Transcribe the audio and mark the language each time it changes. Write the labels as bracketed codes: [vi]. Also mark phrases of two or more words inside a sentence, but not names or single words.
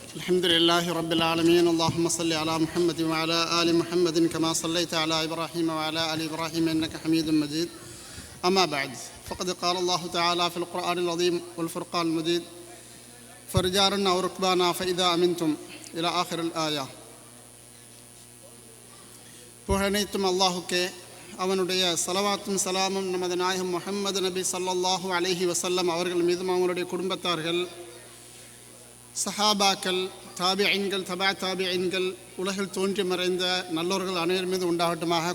[ar] الحمد لله رب العالمين اللهم صل على محمد وعلى آل محمد كما صليت على إبراهيم وعلى آل إبراهيم إنك حميد مجيد أما بعد فقد قال الله تعالى في القرآن العظيم والفرقان المجيد فرجالا أو ركبانا فإذا أمنتم إلى آخر الآية. [ta] புகழனைத்தும் அல்லாஹுக்கே, அவனுடைய ஸலவாத்தும் சலாமும் நமது நாயகம் முஹம்மது நபி [ar] صلى الله عليه وسلم [ta] அவர்கள் மீதும் அவங்களுடைய குடும்பத்தார்கள், சஹாபாக்கள், தாபிஈன்கள், தபா தாபிஈன்கள், உலகில் தோன்றி மறைந்த நல்லவர்கள் அனைவர் மீது உண்டாகட்டுமாக.